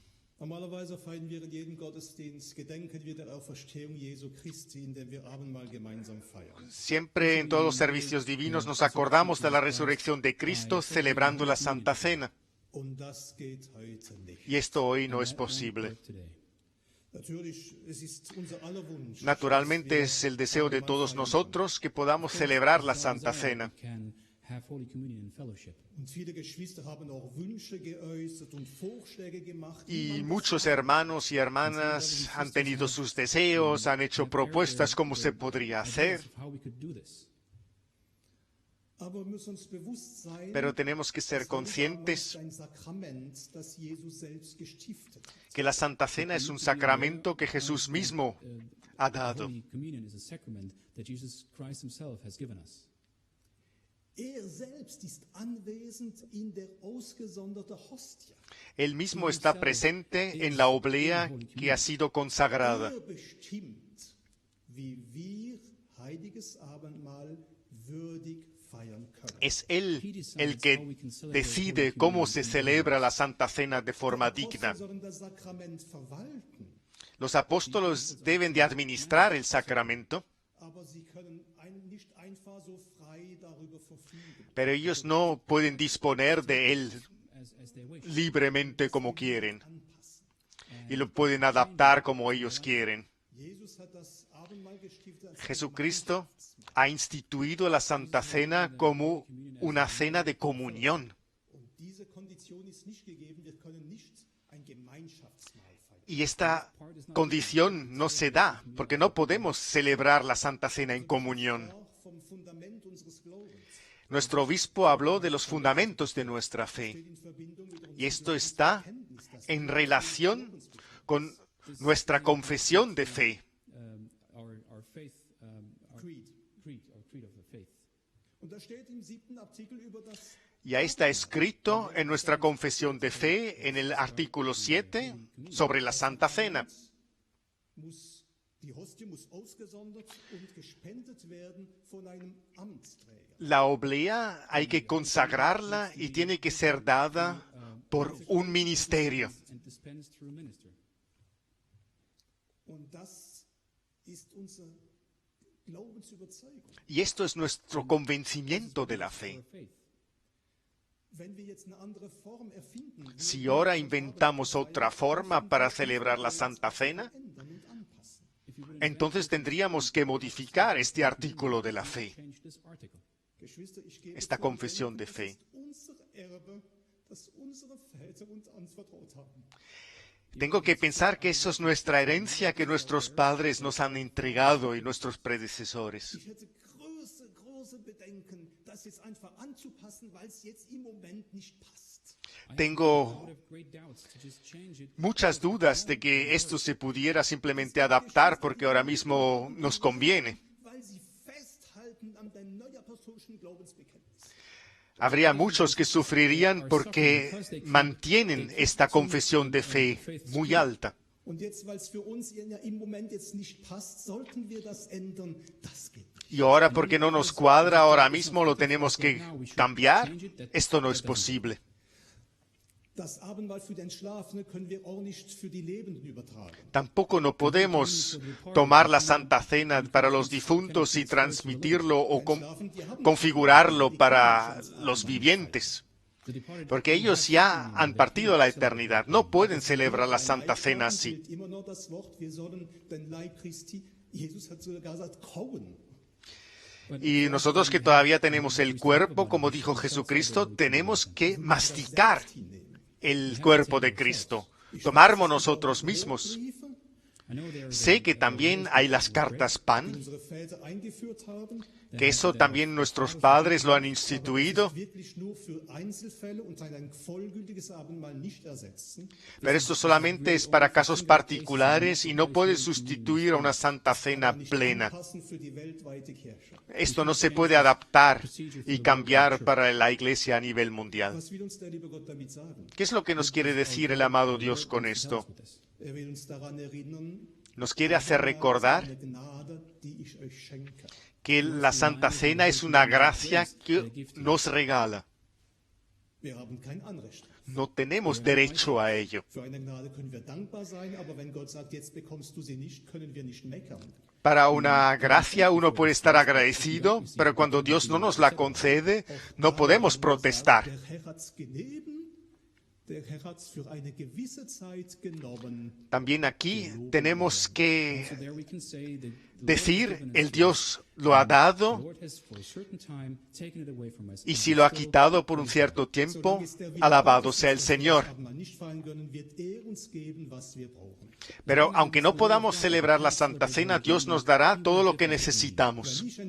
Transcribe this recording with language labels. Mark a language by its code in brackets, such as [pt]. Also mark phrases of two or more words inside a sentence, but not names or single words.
[es] Siempre en todos los servicios divinos nos acordamos de la resurrección de Cristo celebrando la Santa Cena. Y esto hoy no es posible. Naturalmente es el deseo de todos nosotros que podamos celebrar la Santa Cena. [en] have Holy Communion in fellowship. [de] Und viele Geschwister haben auch Wünsche geäußert und Vorschläge gemacht. [es] Y muchos hermanos y hermanas han tenido sus deseos, han hecho propuestas cómo se podría hacer, [en] Ideas of how we could do this. [de] Aber wir müssen uns bewusst sein, [es] pero tenemos que ser conscientes [de] ein Sakrament, das Jesus selbst gestiftet hat. [es] que la Santa Cena es un sacramento que Jesús mismo ha dado. [en] Holy Communion is a sacrament that Jesus Christ himself has given us. [de] Selbst ist anwesend in der ausgesonderte Hostie. [es] Él mismo está presente en la oblea que ha sido consagrada. [de] Bestimmt, wie wir heiliges Abendmahl würdig feiern können. [es] Es Él el que decide cómo se celebra la Santa Cena de forma digna. [de] Sollen das Sakrament verwalten, [es] Los apóstoles deben de administrar el sacramento, [de] aber sie können nicht einfach so frei darüber verfügen. [es] pero ellos no pueden disponer de él [en] As they wish. [es] libremente como quieren y lo pueden adaptar como ellos quieren. [de] Jesus hat das Abendmahl gestiftet als [es] Jesucristo ha instituido la Santa Cena como una cena de comunión. [de] Und diese Kondition ist nicht gegeben. Wir können nicht ein Gemeinschaftsmahl feiern. [es] Y esta condición no se da, porque no podemos celebrar la Santa Cena en comunión. [de] Vom Fundament unseres Glaubens [es] Nuestro obispo habló de los fundamentos de nuestra fe, [de] in Verbindung mit [es] y esto está en relación con nuestra confesión de fe. [en] Our faith, our Creed. our creed of the faith. [de] Und da steht im 7. Artikel über das [es] Ya está escrito en nuestra confesión de fe, en el artículo 7, sobre la Santa Cena. [de] Die Hostie muss ausgesondert und gespendet werden von einem Amtsträger. [es] La oblea hay que consagrarla y tiene que ser dada por un ministerio. [en] And dispensed through a minister. [de] Und das ist unsere Glaubensüberzeugung. [es] Y esto es nuestro convencimiento de la fe. [en] Our faith. [de] Wenn wir jetzt eine andere Form erfinden, [es] Si ahora inventamos otra forma para celebrar la Santa Cena, [de] ändern und anpassen. [es] entonces tendríamos que modificar este artículo de la fe, [en] Change this article. [de] Geschwister, ich gebe [es] esta [de] zu [es] confesión de [de] erkennen, [es] fe. [de] das ist unser Erbe, das unsere Väter uns anvertraut haben. [es] Tengo que pensar que eso es nuestra herencia que nuestros padres nos han entregado y nuestros predecesores. [de] Ich hätte große Bedenken, das jetzt einfach anzupassen, weil es jetzt im Moment nicht passt. [es] Tengo [en] I have great doubts to just change it. [es] muchas dudas de que esto se pudiera simplemente adaptar porque ahora mismo nos conviene. [de] Weil sie festhalten an der neuapostolischen Glaubensbekenntnis. [es] Habría muchos que sufrirían porque mantienen esta confesión de fe muy alta. [de] Und jetzt, weil es für uns im Moment jetzt nicht passt, sollten wir das ändern. Das geht nicht. [es] Y ahora porque no nos cuadra, ahora mismo lo tenemos que cambiar. Esto no es posible. [de] Das Abendmahl für den Entschlafenen können wir auch nicht für die Lebenden übertragen. [es] Tampoco no podemos tomar la Santa Cena para los difuntos y transmitirlo o configurarlo para los vivientes, [en] The departed [es] porque ellos ya han partido a la eternidad. No pueden celebrar la Santa Cena así. [de] Gilt immer noch das Wort, wir sollen den Leib Christi, Jesus hat sogar gesagt, kauen. [es] Y nosotros que todavía tenemos el cuerpo, como dijo Jesucristo, tenemos que masticar el cuerpo de Cristo, tomarlo nosotros mismos. [en] I know there are [es] Sé que también hay las cartas pan, [de] Unsere Väter eingeführt haben, [es] que eso también nuestros padres lo han instituido, [de] wirklich nur für Einzelfälle und ein vollgültiges Abendmahl nicht ersetzen. [es] pero esto solamente es para casos particulares y no puede sustituir a una Santa Cena plena. [de] Passen für die weltweite Kirche. [es] Esto no se puede adaptar y cambiar para la Iglesia a nivel mundial. [de] Was will uns der liebe Gott damit sagen? [es] ¿Qué es lo que nos quiere decir el amado Dios con esto? [en] with this. [de] Will uns daran erinnern, [es] Nos quiere hacer recordar [de] eine Gnade, die ich euch schenke. [es] que la Santa Cena es una gracia que nos regala. [de] Wir haben kein Anrecht. [es] No tenemos derecho a ello. [de] Für eine Gnade können wir dankbar sein, aber wenn Gott sagt, jetzt bekommst du sie nicht, können wir nicht meckern. [es] Para una gracia uno puede estar agradecido, pero cuando Dios no nos la concede, no podemos protestar. [de] Der Herr hat's gegeben, der Herr hat's für eine gewisse Zeit genommen. [es] También aquí tenemos [en] So [es] que [en] there we can say that [es] decir, el Dios lo ha dado, y si lo ha quitado por un cierto tiempo, alabado sea el Señor. Pero aunque no podamos celebrar la Santa Cena, Dios nos dará todo lo que necesitamos.